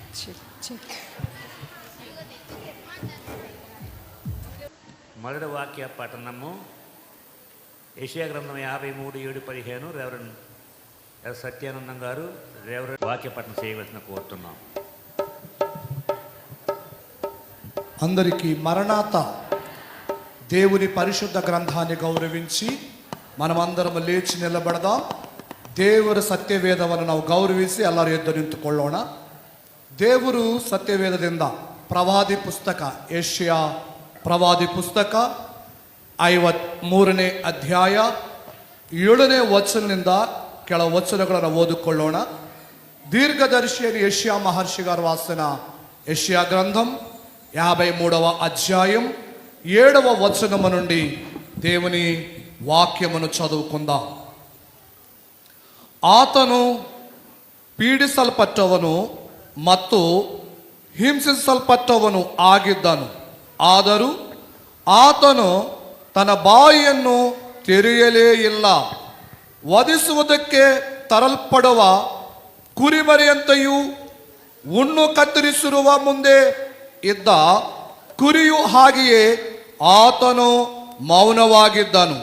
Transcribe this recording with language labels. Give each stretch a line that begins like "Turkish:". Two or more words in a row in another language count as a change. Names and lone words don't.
Telugu: మొదటి వాక్య పఠనము యెషయా గ్రంథం 53:7-15. రెవరెండ్ సత్యానందం గారు వాక్య పఠనం చేయవలసిన కోరుతున్నాం. అందరికీ మరణాత. దేవుని పరిశుద్ధ గ్రంథాన్ని గౌరవించి మనమందరం లేచి ನಿಲ್ಲಬಡದಾಂ.
Kannada: ದೇವರ ಸತ್ಯವೇದವನ್ನು ನಾವು ಗೌರವಿಸಿ ಎಲ್ಲರೂ ಎದ್ದು ನಿಂತುಕೊಳ್ಳೋಣ. ದೇವರು ಸತ್ಯವೇದದಿಂದ ಪ್ರವಾದಿ ಪುಸ್ತಕ ಯೆಶಯಾ ಪ್ರವಾದಿ ಪುಸ್ತಕ 53ನೇ ಅಧ್ಯಾಯ 7ನೇ ವಚನದಿಂದ ಕೆಲವು ವಚನಗಳನ್ನು ಓದಿಕೊಳ್ಳೋಣ.
Telugu: దీర్ఘదర్శిని యెషయా మహర్షి గారు రాసిన యెషయా గ్రంథం 53వ అధ్యాయం 7వ వచనము నుండి దేవుని వాక్యమును చదువుకుందాం.
Kannada: ಆತನು ಪೀಡಿಸಲ್ಪಟ್ಟವನು ಮತ್ತು ಹಿಂಸಿಸಲ್ಪಟ್ಟವನು ಆಗಿದ್ದನು. ಆದರೂ ಆತನು ತನ್ನ ಬಾಯಿಯನ್ನು ತೆರೆಯಲೇ ಇಲ್ಲ. ವಧಿಸುವುದಕ್ಕೆ ತರಲ್ಪಡುವ ಕುರಿಮರಿಯಂತೆಯೂ ಹುಣ್ಣು ಕತ್ತರಿಸಿರುವ ಮುಂದೆ ಇದ್ದ ಕುರಿಯು ಹಾಗೆಯೇ ಆತನು ಮೌನವಾಗಿದ್ದನು.